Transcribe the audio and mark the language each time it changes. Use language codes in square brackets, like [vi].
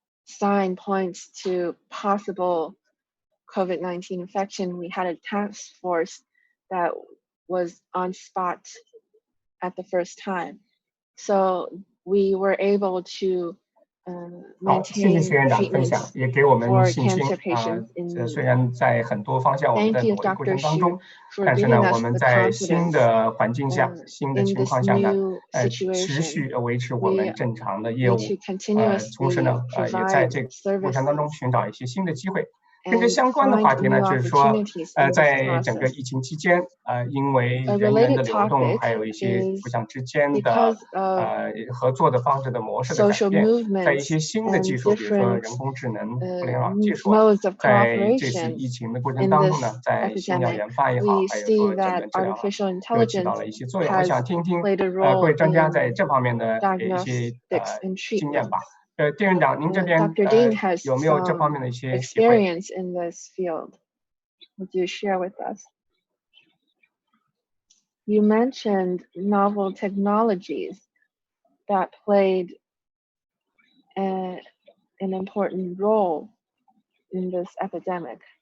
[en] sign points to possible COVID-19 infection, we had a task force that was on spot at the first time. So we were able to maintain treatment for cancer patients in need. [zh] 虽然在很多方向我们在努力过程当中，但是呢，我们在新的环境下、新的情况下呢，持续维持我们正常的业务，同时呢，也在这个过程当中寻找一些新的机会。跟这相关的话题呢，就是说，在整个疫情期间，因为人员的流动，还有一些互相之间的合作的方式的模式的改变，在一些新的技术，比如说人工智能、互联网技术，在这次疫情的过程当中呢，在新药研发也好，还有说诊断治疗好，都起到了一些作用。我想听听各位专家在这方面的一些经验吧。店院长，您这边有没有这方面的一些体会 [en] experience in this field? Would you share with us? You mentioned novel technologies that played an important role in this epidemic.